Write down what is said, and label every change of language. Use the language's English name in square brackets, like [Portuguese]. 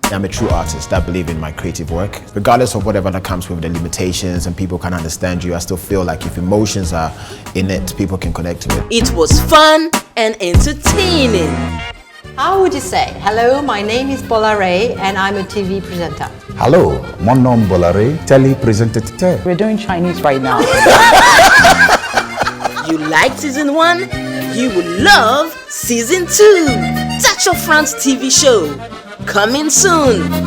[English] I'm a true artist that believe in my creative work. Regardless of whatever that comes with the limitations and people can understand you, I still feel like if emotions are in it, people can connect to it. It was fun and entertaining. How would you say, hello, my name is Bolare and I'm a TV presenter? [French] Hello, mon nom Bolare, télé-présentateur. [English] We're doing Chinese right now. You liked season 1? You will love season 2. Touch of France TV show. Coming soon.